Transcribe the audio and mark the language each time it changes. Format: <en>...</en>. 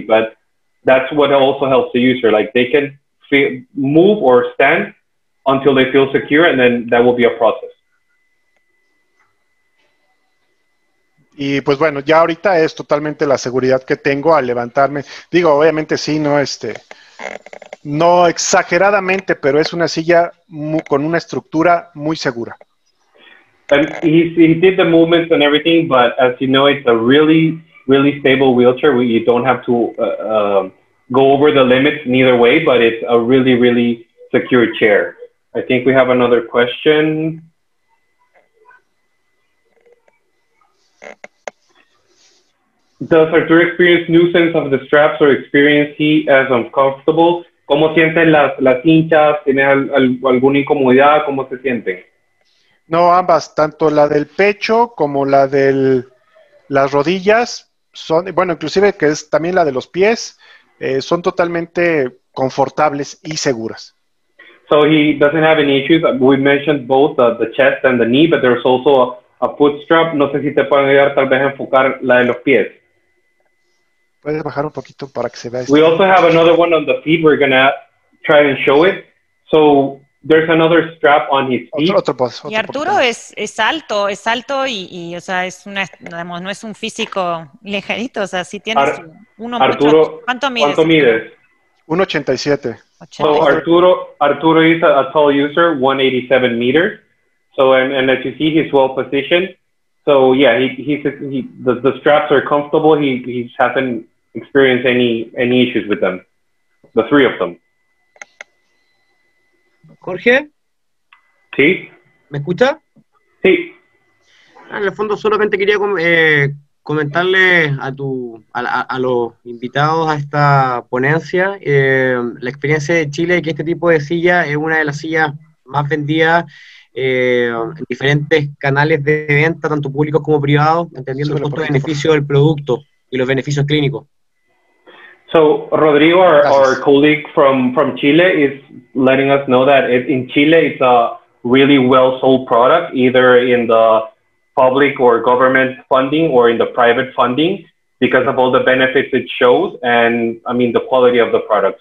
<en>But that's what also helps the user. Like they can move or stand until they feel secure, and then that will be a process.</en> <es>Y pues bueno, ya ahorita es totalmente la seguridad que tengo al levantarme. Digo, obviamente sí, no exageradamente, pero es una silla con una estructura muy segura.</es> <en>And he did the movements and everything, but as you know, it's a really, really stable wheelchair where you don't have to go over the limits neither way, but it's a really, really secure chair. I think we have another question. Does Arturo experience nuisance of the straps or experience he as uncomfortable?</en> <es>¿Cómo sienten las cinchas? ¿Tiene alguna incomodidad? ¿Cómo se sienten? No, ambas, tanto la del pecho como la de las rodillas, son, bueno, inclusive que es también la de los pies, son totalmente confortables y seguras.</es> <en>So he doesn't have any issues. We mentioned both the chest and the knee, but there's also a foot strap.</en> <es>No sé si te pueden ayudar tal vez a enfocar la de los pies. Puedes bajar un poquito para que se vea.</es> <en>We also have another one on the feet. We're gonna try and show it. So there's another strap on his feet.</en> <es>Y Arturo es alto y o sea, es digamos, no es un físico ligerito, o sea, sí tiene uno Arturo, mucho. ¿Cuánto mides? 1.87.</es> <en>So Arturo is a tall user, 187 meters. So and as you see, he's well positioned. So yeah, the straps are comfortable. He hasn't experienced any issues with them. The three of them.</en> <es>Jorge, ¿Sí? ¿me escucha? Sí. En el fondo solamente quería comentarle a los invitados a esta ponencia la experiencia de Chile, que este tipo de silla es una de las sillas más vendidas en diferentes canales de venta, tanto públicos como privados, entendiendo el costo-beneficio del producto y los beneficios clínicos.</es> <en>So Rodrigo, our colleague from Chile, is letting us know that in Chile it's a really well sold product, either in the public or government funding or in the private funding, because of all the benefits it shows and I mean the quality of the product.</en>